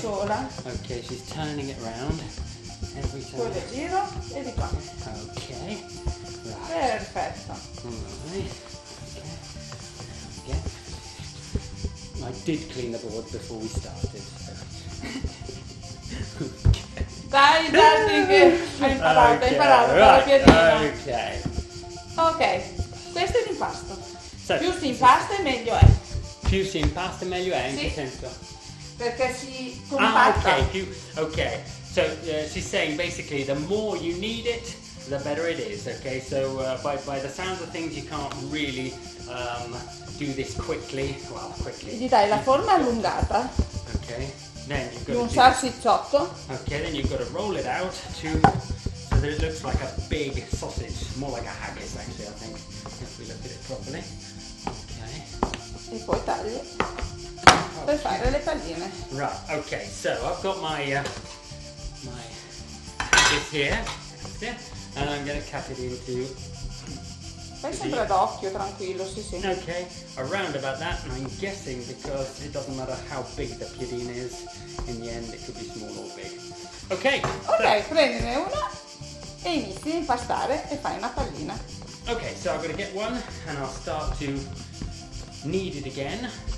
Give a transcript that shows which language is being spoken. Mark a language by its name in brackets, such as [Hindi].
[Italian] sola. [English] Okay, she's turning it around every [Italian] Poi [English] time. [Italian] le giro e di qua. [English] Okay, right. [Italian] Perfetto. [English] Alright. Yeah. I did clean the board before we started. So. [Italian] Dai, che hai imparato a fare la piadina. [English] Okay. [Italian] Ok, questo è l'impasto. [English] So, [Italian] Più si impasta meglio è. più si impasta meglio è, in Sì. che senso? Perché si compatta. [English] Okay. So she's saying basically the more you knead it, the better it is. Okay. So by the sounds of things, you can't really do this quickly. Well, quickly. [Italian] Gli dai la forma allungata [English] Okay. Then you've [Italian] di [English] got [Italian] un [English] to [Italian] salsicciotto. [English] Okay, then you've got to roll it out so that it looks like a big sausage, more like a haggis actually, I think, if we look at it properly. Okay. [Italian] E poi tagli per fare le palline. [English] Right, okay, so I've got my haggis here, and I'm going to cut it into, [Italian] Fai sempre d'occhio, tranquillo, sì sì. [English] okay, around about that, and I'm guessing because it doesn't matter how big the piadina is, in the end it could be small or big. Okay. [Italian] Ok, prendine una e inizi a impastare e fai una pallina. [English] Okay, so I'm going to get one and I'll start to knead it again.